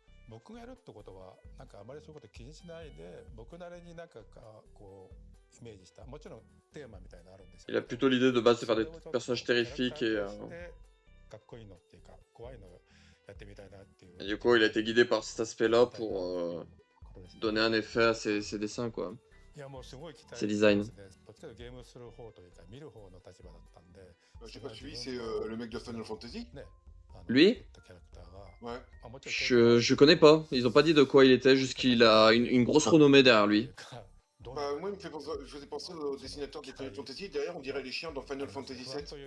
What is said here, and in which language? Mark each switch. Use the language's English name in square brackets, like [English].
[Japanese] 僕がやるってことはなんかあまりそういうこと気にしないで僕なりになんかこうイメージしたもちろんテーマみたいなのあるんですよ。 [French] Il a plutôt l'idée de base de faire des personnages terrifiques et [Japanese] かっこいいのっていうか怖いのをやってみたいなっていう。 [French] Et du coup, il a été guidé par cet aspect-là pour donner un effet à ses dessins, quoi. [Japanese] いやもうすごい期待 [French] Ses designs. [Japanese] どっちかというとゲームする方というか見る方の立場だったんで。 [French] J'ai pas suivi, c'est le mec de Final Fantasy. Lui? Ouais. Je connais pas. Ils ont pas dit de quoi il était, juste qu'il a une grosse renommée derrière lui. Bah, moi, il me faisait penser au dessinateur de Final Fantasy. Derrière, on dirait les chiens dans Final Fantasy VII.